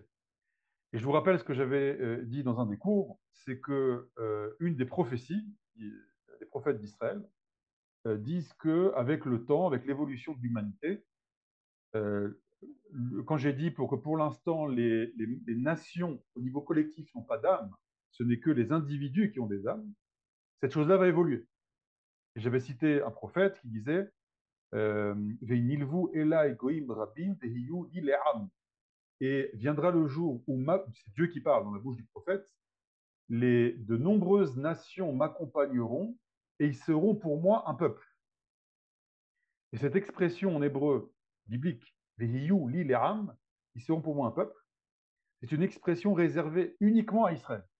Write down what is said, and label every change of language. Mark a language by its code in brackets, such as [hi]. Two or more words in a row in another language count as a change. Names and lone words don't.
[fr] Et je vous rappelle ce que j'avais dit dans un des cours, c'est que une des prophéties des prophètes d'Israël disent que avec le temps, avec l'évolution de l'humanité, euh, quand j'ai dit que pour l'instant les nations au niveau collectif n'ont pas d'âme, ce n'est que les individus qui ont des âmes, cette chose-là va évoluer. Et j'avais cité un prophète qui disait [he] ונלוו אלי גוים רבים והיו לי לעם. [fr] Et viendra le jour où, c'est Dieu qui parle dans la bouche du prophète, de nombreuses nations m'accompagneront et ils seront pour moi un peuple. Et cette expression en hébreu biblique, [he] והיו לי לעם, [fr] ils seront pour moi un peuple, c'est une expression réservée uniquement à Israël.